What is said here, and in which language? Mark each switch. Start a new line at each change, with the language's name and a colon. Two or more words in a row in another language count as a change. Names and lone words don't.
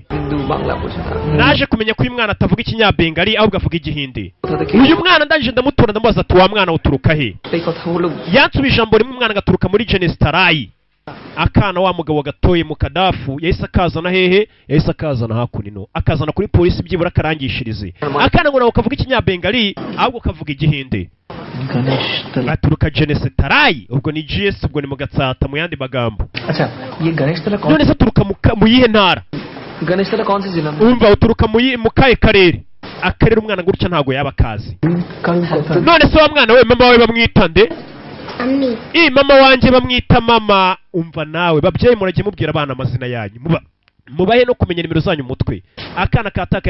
Kinyarwanda: naje kumenya ko uyu mwana atavuga ikinyabengali ahubwo avuga igihindi uyu mwana ndangije ndamutora ndamubaza ati wa mwana uturuka he yansubije ijambo rimwe umwana agaturuka muri Jenestarayi akana wa mugabo gatoye mu Kadafu yahise akazana hehe yahise akazana hakunino akazana kuri polisi byibura karangishirize akana ngo nawe kavuga ikinyabengali ahubwo kavuga igihindi aturuka Jenestarayi ubwo ni GS ubwo ni mu Gatsata mu yandi magambo
Hindi: अच्छा ये गणेश तला कौन
Kinyarwanda: none se aturuka mu yihe ntara
Hindi: गणेश तला कौन सी जिला में
Kinyarwanda: umva uturuka mu kahe karere akarere umwana gutya ntago yaba kazi none se wa mwana we mama we bamwita nde
Hindi: Ammi.
Kinyarwanda: mama wanje bamwita mama umva nawe babyeyi murage mubwira abana amazina yanyu mubahe no kumenya nimero zanyu mutwe akana kataka